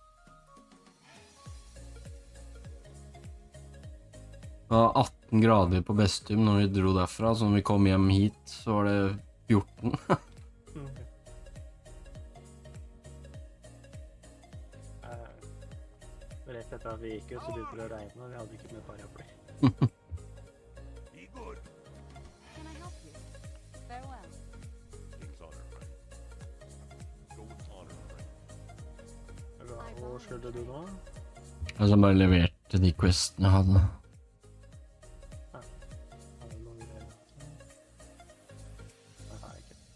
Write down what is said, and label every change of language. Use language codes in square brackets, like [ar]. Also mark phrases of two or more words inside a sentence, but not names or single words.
[no] Det var 18 grader på Bestum når vi dro derfra, så når vi kom hjem hit, så var det 14. Rett etter at vi gikk ut, så begynte det å regne, og vi hadde ikke med paraply. [en] Can I help you? Farewell. [no] Hvor skulle du nå? Altså bare leverte de questene jeg hadde. Har du noen greier? Det har jeg ikke.